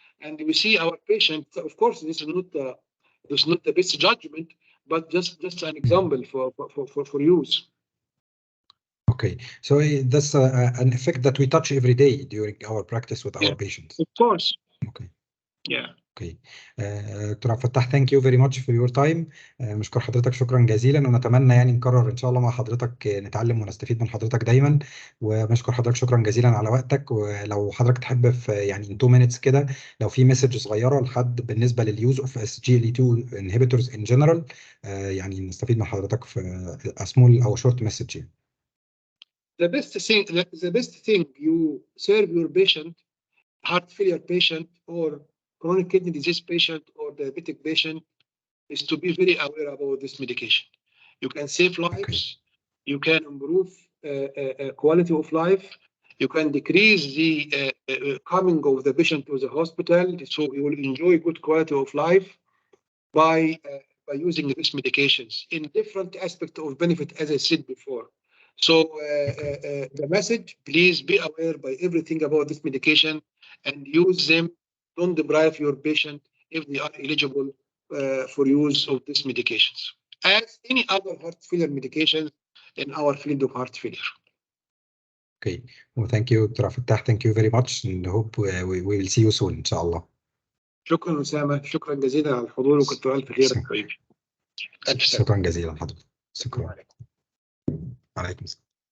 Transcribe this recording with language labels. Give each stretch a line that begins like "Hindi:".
English: And we see our patients. Of course, this is not the best judgment, but just an example for use. Okay, so that's an effect that we touch every day during our practice with our patients. Of course. Okay. Yeah. Okay doctor عبد الفتاح thank you very much for your time.
Arabic: نشكر حضرتك شكرا جزيلا، ونتمنى يعني نكرر ان شاء الله مع حضرتك، نتعلم ونستفيد من حضرتك دايما. ونشكر حضرتك شكرا جزيلا على وقتك. ولو حضرتك تحب في يعني
English: 2 minutes
Arabic: كده، لو في مسج صغيره لحد بالنسبه لليوز اوف
English: SGLT2 inhibitors in general،
Arabic: يعني نستفيد من حضرتك في
English: a small or short message. The best thing you serve your patient, heart failure patient or chronic kidney disease patient or diabetic patient, is to be very aware about this medication. You can save lives, you can improve quality of life, you can decrease the coming of the patient to the hospital, so you will enjoy good quality of life by using these medications in different aspects of benefit, as I said before. So the message, please be aware by everything about this medication and use them. Don't deprive your patient if they are eligible for use of these medications, as any other heart failure medications in our field of heart failure. Okay, well, thank you, Dr. Fattah. Thank you very much, and hope we will see you soon, إن شاء الله.
Arabic: شكرا أسامة، شكرا جزيلا على الحضور، وكتر ألف خيرك حبيبي. شكرا جزيلا حضرتك. شكرا. عليكم السلام.